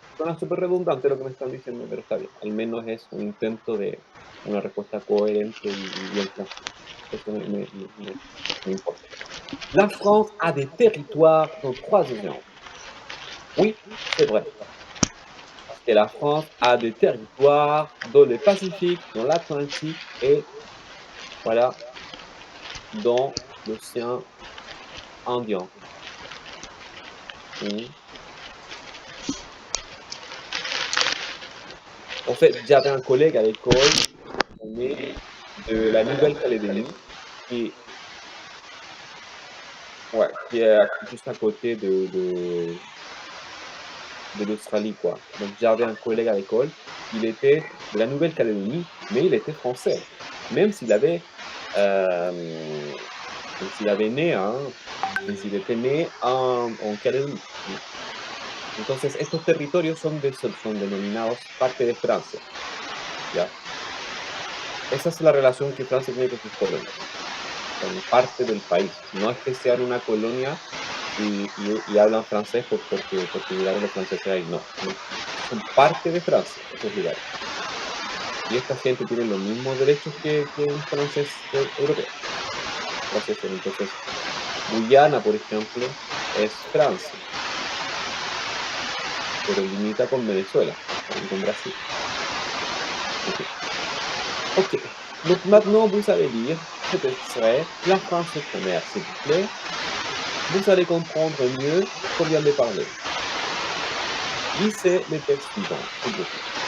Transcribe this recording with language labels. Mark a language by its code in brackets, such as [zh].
[es] Suena súper redundante lo que me están diciendo, pero está bien. Al menos es un intento de una respuesta coherente y bien transcrita. Eso me importa. [fr] La France a des territoires dans trois océans. Oui, c'est vrai. Parce que la France a des territoires dans le Pacifique, dans l'Atlantique et, voilà, dans l'océan Indien. Mmh. En fait, j'avais un collègue à l'école, on est de la Nouvelle-Calédonie et ouais, qui est juste à côté de l'Australie, quoi. Donc j'avais un collègue à l'école, il était de la Nouvelle-Calédonie, mais il était français. Même s'il avait, hem, même s'il avait né, hein, même s'il était né en Calédonie. [es] Entonces, estos territorios son denominados parte de Francia, ¿ya? Esa es la relación que Francia tiene con sus colonias. Son parte del país. No es que sean una colonia y hablan francés porque llegaron los franceses ahí, no. Son parte de Francia, esos lugares. Y esta gente tiene los mismos derechos que un francés europeo. Gracias a él. Entonces, Guyana, por ejemplo, es Francia, pero limita con Venezuela y con Brasil. [fr] Ok, donc maintenant vous allez lire cet extrait, La France outre-mer, s'il vous plaît. Vous allez comprendre mieux ce qu'on vient de parler. Lisez les textes suivants, s'il vous plaît.